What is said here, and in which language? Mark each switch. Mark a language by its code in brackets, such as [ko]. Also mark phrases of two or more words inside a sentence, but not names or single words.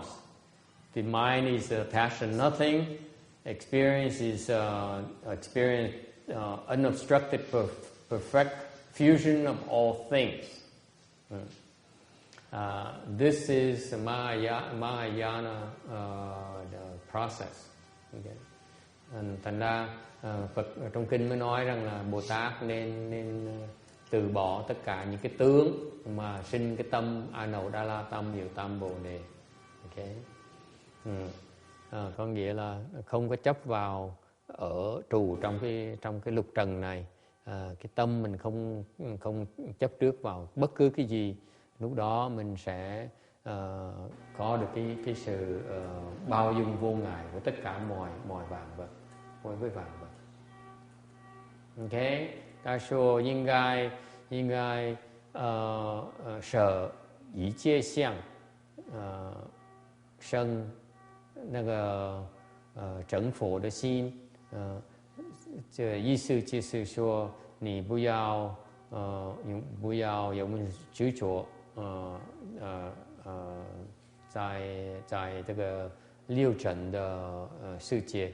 [en] The mind is attached to nothing. Experience is unobstructed, perfect fusion of all things. This is Mahayana process. Okay. [vi] Thành ra Phật trong kinh mới nói rằng là Bồ Tát nên từ bỏ tất cả những cái tướng mà sinh cái tâm Anodala tâm, diệu tâm, Bồ đề. Okay. Có nghĩa là không có chấp vào ở trù trong cái lục trần này. Cái tâm mình không chấp trước vào bất cứ cái gì, lúc đó mình sẽ có được cái sự bao dung vô ngại của tất cả mọi vạn vật, với vạn vật. Okay. [zh] 他说应该舍一切相生那个成佛的心。这意思就是说你不要有执着在这个六尘的世界。